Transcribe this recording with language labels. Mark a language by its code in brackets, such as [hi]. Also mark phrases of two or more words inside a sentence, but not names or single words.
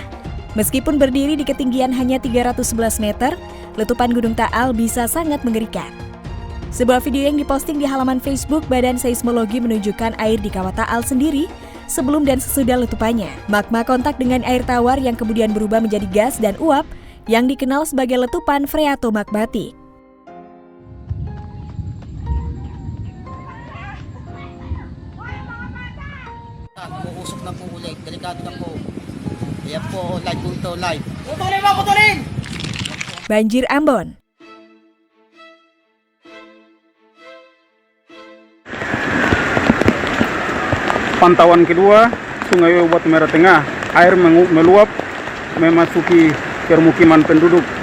[id] Meskipun berdiri di ketinggian hanya 311 meter, letupan Gunung Taal bisa sangat mengerikan. Sebuah video yang diposting di halaman Facebook Badan Seismologi menunjukkan air di kawah Taal sendiri sebelum dan sesudah letupannya. Magma kontak dengan air tawar yang kemudian berubah menjadi gas dan uap yang dikenal sebagai letupan freatomagmatik. [tl] Uusok na po ulit, delikado na po. Yan po, live po ito, live. Putulin! [id] Banjir Ambon. Pantauan kedua, Sungai Batu Merah Tengah, air meluap memasuki permukiman penduduk.